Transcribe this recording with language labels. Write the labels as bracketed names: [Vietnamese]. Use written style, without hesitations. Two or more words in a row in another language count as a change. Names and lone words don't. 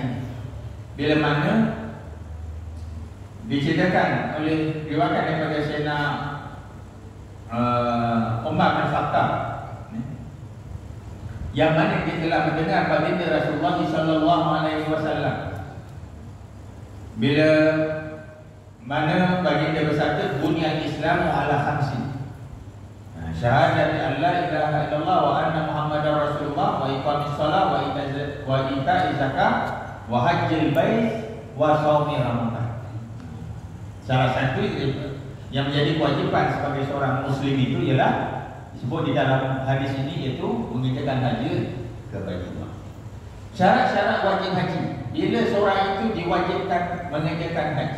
[Malay] Bila mana diceritakan oleh riwayat daripada Sayyidina Umar bin Khattab, yang mana dia telah mendengar baginda Rasulullah [Arabic] صلى الله عليه وسلم [Malay] bila mana baginda bersabda, [Arabic] بني الإسلام على خمس، شهادة أن لا إله إلا الله وأن محمدا رسول الله وإقام الصلاة وإيتاء الزكاة وحج البيت وصوم رمضان. [Malay] Salah satu yang menjadi kewajipan sebagai seorang muslim itu ialah disebut di dalam hadis ini, iaitu mengerjakan haji ke Baitullah. Syarat-syarat wajib haji. Bila seorang itu diwajibkan mengerjakan haji?